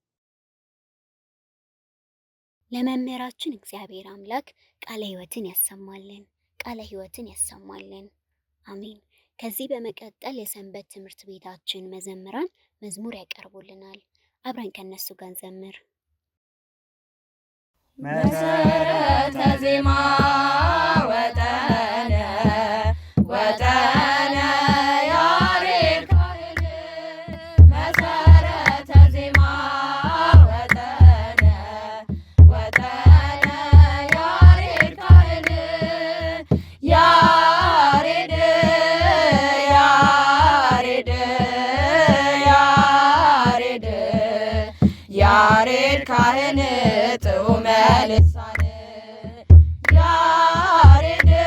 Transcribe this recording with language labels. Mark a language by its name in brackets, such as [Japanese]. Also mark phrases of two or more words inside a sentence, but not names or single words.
[Amharic] ለመምህራችን እግዚአብሔር አምላክ ቃለ ሕይወትን ያሰማልን፣ ቃለ ሕይወትን ያሰማልን። አሜን። ከዚህ በመቀጠል የሰንበት ትምህርት ቤታችን መዘምራን መዝሙር ያቀርቡልናል። አብረን ከነሱ ጋር እንዘምር። [Geez] መሰረተ ዜማ ወጠነ ወጠነ ያሬድ ካህን መሰረተ ዜማ ወጠነ ወጠነ ያሬድ ካህን ያሬድ ያሬድ ያሬድ ያሬድ ካህን ጥዑመ ልሳን ያሬድ